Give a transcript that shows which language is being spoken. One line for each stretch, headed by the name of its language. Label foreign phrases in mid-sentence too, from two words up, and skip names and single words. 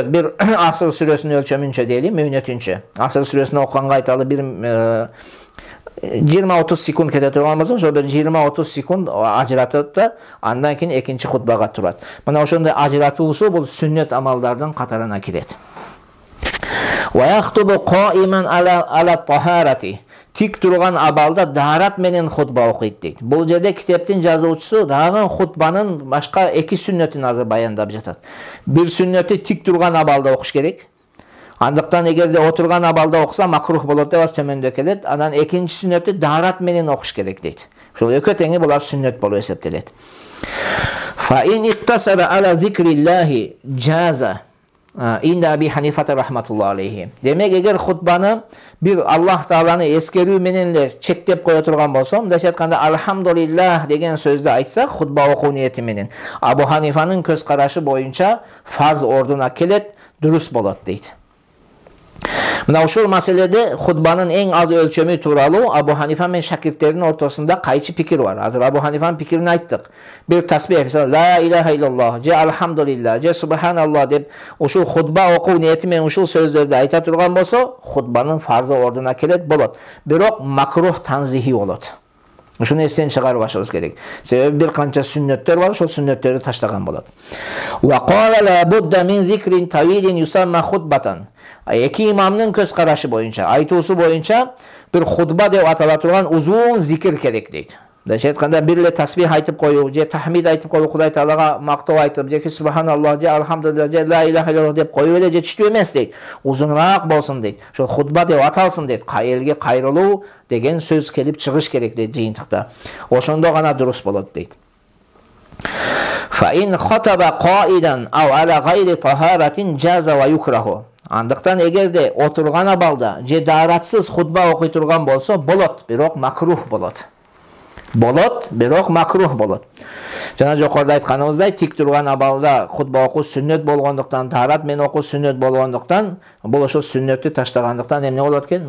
Kyrgyz: Бир Асыр сүрөсүнүн өлчөмүнчө дейли, мөөнөтүнчө. Асыр сүрөсүнө окуганга айталы бир 20-30 секунд кете турган болсо, ошо бир 20-30 секунд ажыратат да, андан кийин экинчи хутбага турат. Мына ошондой ажыратуусу бул сүннет амалдардын катарына кирет.
Arabic: ويخطب قائما على طهارة.
Kyrgyz: Тик турган абалда даарат менен хутба окуйт дейт. Бул жерде китептин жазуучусу дагы хутбанын башка эки сүннөтүн азыр баяндап жатат. Бир сүннөтү тик турган абалда окуш керек. Андыктан эгерде отурган абалда окуса макрух болот деп төмөндө келет. Анан экинчи сүннөтү даарат менен окуш керек дейт. Ошол экөө теңи булар сүннөт болуп эсептелет.
Arabic: فإن اقتصر على ذكر الله جاز. عند أبي حنيفة رحمة الله عليه.
Kyrgyz: Демек эгер хутбаны бир Аллах Тааланы эскерүү менен эле чектеп кое турган болсо, мындайча айтканда алхамдулиллах деген сөздү айтса, хутба окуу ниети менен Абу Ханифанын көз карашы боюнча фарз ордуна келет, дурус болот дейт. Мына ушул маселеде хутбанын эң аз өлчөмү тууралуу Абу Ханифа менен шакирттердин ортосунда кайчы пикир бар. Азыр Абу Ханифанын пикирин айттык. Бир тасбих, мисалы
Arabic: لا إله إلا الله,
Kyrgyz: же алхамдулиллах, же субханаллах деп ушул хутба окуу ниети менен ушул сөздөрдү айта турган болсо, хутбанын фарзы ордуна келет болот. Бирок
Arabic: مكروه تنزيهي
Kyrgyz: болот. Ушуну эстен чыгарып башыбыз керек. Себеби бир канча сүннөттөр бар, ошол сүннөттөрдү таштаган болот.
Arabic: وقال لا بد من ذكر طويل يسمى خطبة.
Kyrgyz: Эки имамдын көз карашы боюнча, айтуусу боюнча бир хутба деп атала турган узун зикир керек дейт. Дайча айтканда бир эле тасбих айтып коюу, же тахмид айтып коюу, Кудай Таалага мактоо айтып, же субханаллах, же алхамдулиллах, же
Arabic: لا إله إلا الله
Kyrgyz: деп коюу эле жетиштүү эмес дейт. Узунураак болсун дейт. Ошо хутба деп аталсын дейт. Элге кайрылуу деген сөз келип чыгыш керек дейт жыйынтыкта. Ошондо гана дурус болот дейт.
Arabic: فإن خطب قاعدا أو على غير طهارة جاز ويكره.
Kyrgyz: Андыктан эгерде отурган абалда же дааратсыз хутба окуй турган болсо, болот, бирок макрух болот. Болот, бирок макрух болот. Жана жокоруда айтканыбыздай, тик турган абалда хутба окуу сүннөт болгондуктан, даарат менен окуу сүннөт болгондуктан, бул ошол сүннөттү таштагандыктан эмне болот экен?